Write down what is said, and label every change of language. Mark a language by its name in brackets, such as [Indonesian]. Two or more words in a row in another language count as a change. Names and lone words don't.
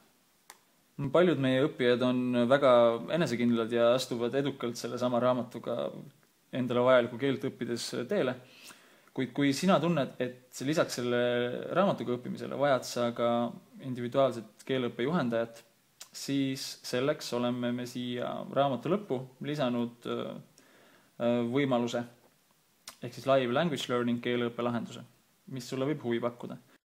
[Estonian] Paljud meie õppijad on väga enesekindlad ja astuvad edukalt selle sama raamatuga endale vajalikku keelt õppides teele. Kuid kui sina tunned, et lisaks selle raamatuga õppimisele vajad sa ka individuaalset keeleõppe juhendajat, siis selleks oleme me siia raamatu lõppu lisanud võimaluse ehk siis [English] live language learning [Estonian] keeleõppe lahenduse, mis sulle võib huvi pakkuda.